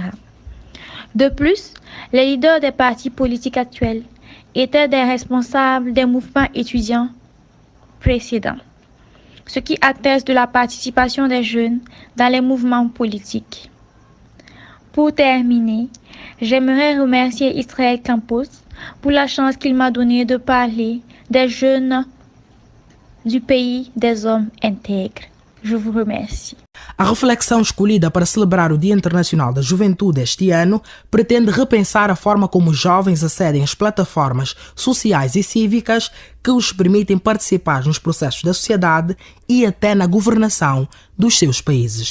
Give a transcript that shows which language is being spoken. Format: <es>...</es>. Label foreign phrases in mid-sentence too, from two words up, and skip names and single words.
<fr>De plus, les leaders des partis politiques actuels étaient des responsables des mouvements étudiants précédents, ce qui atteste de la participation des jeunes dans les mouvements politiques. Pour terminer, j'aimerais remercier Israël Campos pour la chance qu'il m'a donnée de parler des jeunes du pays des hommes intègres. Je vous remercie.</fr> <pt>A reflexão escolhida para celebrar o Dia Internacional da Juventude este ano pretende repensar a forma como os jovens acedem às plataformas sociais e cívicas que os permitem participar nos processos da sociedade e até na governação dos seus países.</pt>